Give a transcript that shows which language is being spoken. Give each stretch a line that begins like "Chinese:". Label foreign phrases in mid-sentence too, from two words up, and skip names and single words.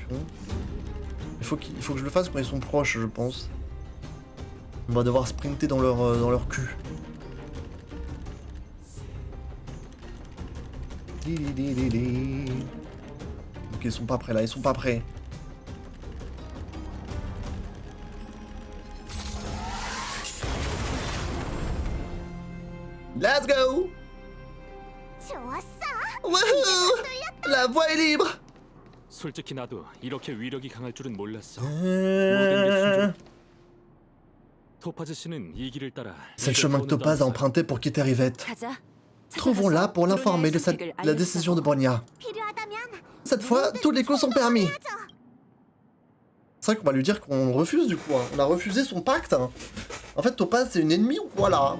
French: Il faut que je le fasse quand ils sont proches, je pense. On va devoir sprinter dans leur cul. Ok, ils sont pas prêts là, ils sont pas prêts.
English: Let's go!
French: Wouhou! La voie est libre!
Korean: 솔직히 나도 이렇게 위력이 강할 줄은 몰랐어. 모든 게 순조롭. 토파즈 씨는 이 길을 따라
French: C'est le chemin que Topaz a emprunté pour quitter Rivette. Trouvons-la pour l'informer de la décision de Bronya. Cette fois, tous les coups sont permis. C'est vrai qu'on va lui dire qu'on refuse du coup. Hein. On a refusé son pacte. Hein. En fait, Topaz, c'est une ennemie ou quoi là?